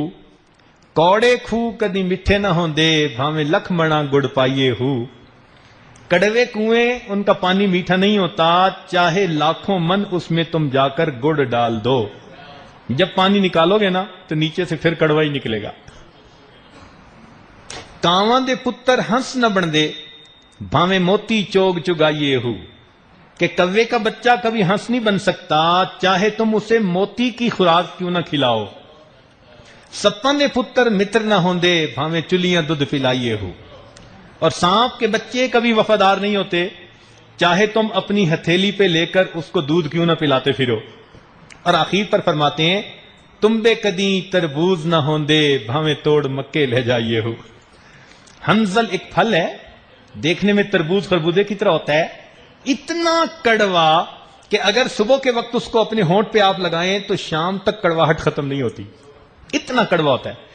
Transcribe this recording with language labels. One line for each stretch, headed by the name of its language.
Punjabi: کوڑے کھو کدی میٹھے نہ ہوندے بھاویں لکھ منا گڑ پائیے ہو.
Urdu: کڑوے کنویں ان کا پانی میٹھا نہیں ہوتا، چاہے لاکھوں من اس میں تم جا کر گڑ ڈال دو، جب پانی نکالو گے نا تو نیچے سے پھر کڑوا ہی نکلے گا.
Punjabi: کاواں دے پتر ہنس نہ بن دے بھاویں موتی چوگ چگائیے ہو.
Urdu: کہ کوے کا بچہ کبھی ہنس نہیں بن سکتا، چاہے تم اسے موتی کی خوراک کیوں نہ کھلاؤ.
Punjabi: سپاں دے پتر متر نہ ہوندے بھاویں چلیاں دودھ پلائیے ہو.
Urdu: اور سانپ کے بچے کبھی وفادار نہیں ہوتے، چاہے تم اپنی ہتھیلی پہ لے کر اس کو دودھ کیوں نہ پلاتے پھرو. اور آخر پر فرماتے ہیں
Punjabi: تم بے کدی تربوز نہ ہوندے بھاویں توڑ مکے لے جائیے ہو.
Urdu: ہنزل ایک پھل ہے، دیکھنے میں تربوز خربوزے کی طرح ہوتا ہے، اتنا کڑوا کہ اگر صبح کے وقت اس کو اپنے ہونٹ پہ آپ لگائیں تو شام تک کڑواہٹ ختم نہیں ہوتی، اتنا کڑوا ہوتا ہے.